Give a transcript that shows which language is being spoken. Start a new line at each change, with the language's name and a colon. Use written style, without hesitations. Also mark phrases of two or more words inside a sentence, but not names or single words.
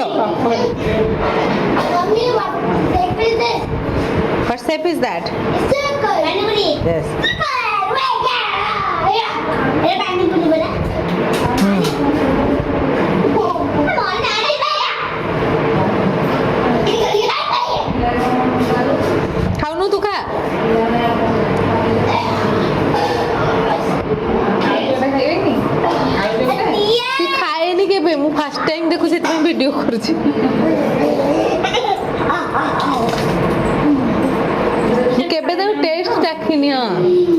English: Mommy, what shape is this? What shape is that? It's circle. Anybody? Yes. Circle. Wait, yeah. It's pineapple, brother. Come on, Daddy,
Odia: ଖାଉନୁ ତୁ ଖା ତୁ ଖାଏନି କେବେ ମୁଁ
English: first time
Odia: ଦେଖୁ ସେଥିପାଇଁ ଭିଡ଼ିଓ କରୁଛି କେବେ ତାକୁ ଟେଷ୍ଟ ଚାଖିନି ହଁ